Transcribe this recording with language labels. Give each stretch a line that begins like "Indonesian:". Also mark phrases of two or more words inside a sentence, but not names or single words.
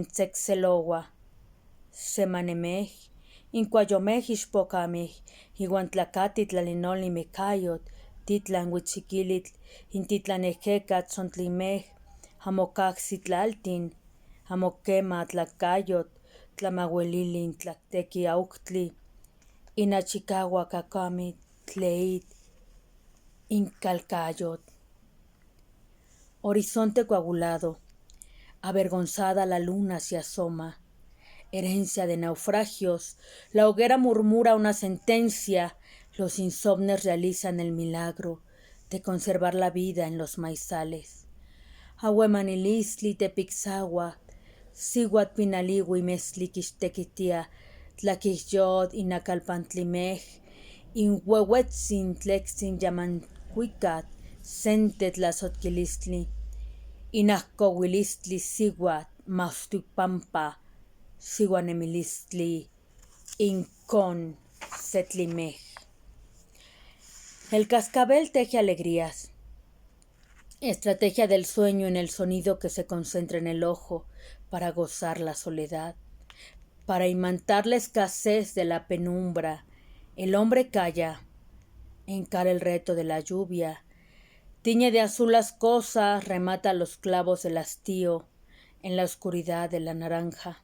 Nahuatl languages: Tsexelowa, Semanemej, Incuayomej Ixpocamej, Iuan Tlacati Tlalinoli Mecayot, Titlan Huitzikilitl, Intitlanejecat Sontlimej, Amocaxitlaltin, Amoquema Tlacayot, Tlamahuelilin Tlactequi Auctli, Inachicagua Cacamit, Tleit, Incalcayot.
Spanish: Horizonte coagulado, avergonzada la luna se asoma, herencia de naufragios, la hoguera murmura una sentencia, los insomnes realizan el milagro de conservar la vida en los maizales.
Nahuatl languages: Ahuemanilistli tepixagua, siguat pinalihui mesli quixtequitia, tlaquixyot inacalpantlimej, inhuehuetzin tlexin yamancuicat, sente tlazotquilistli, inahcohuilistli siguat, maustuipampa, siguanemilistli, incon setlimej.
Spanish: El cascabel teje alegrías. Estrategia del sueño en el sonido que se concentra en el ojo para gozar la soledad. Para imantar la escasez de la penumbra, el hombre calla, encara el reto de la lluvia, tiñe de azul las cosas, remata los clavos del hastío en la oscuridad de la naranja.